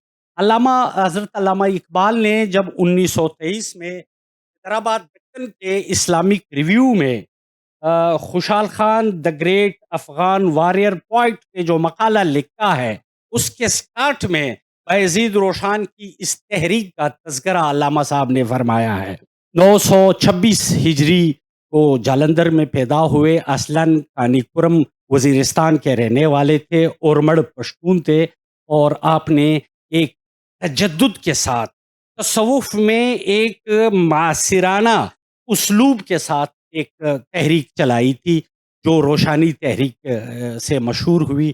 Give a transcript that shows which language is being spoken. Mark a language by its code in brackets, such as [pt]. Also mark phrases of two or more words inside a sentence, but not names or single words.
[ur] حضرت علامہ اقبال نے جب 1923 میں حیدرآباد دکن کے اسلامک ریویو میں خوشحال خان دا گریٹ افغان وارئر پوائٹ کے جو مقالہ لکھا ہے، اس کے سٹارٹ میں بایزید روشان کی اس تحریک کا تذکرہ علامہ صاحب نے فرمایا ہے۔ 926 ہجری کو جالندھر میں پیدا ہوئے، اصلاً کانی پورم وزیرستان کے رہنے والے تھے، اورمڑ پشتون تھے، اور آپ نے ایک تجدد کے ساتھ تصوف میں ایک معاصرانہ اسلوب کے ساتھ ایک تحریک چلائی تھی جو روشانی تحریک سے مشہور ہوئی۔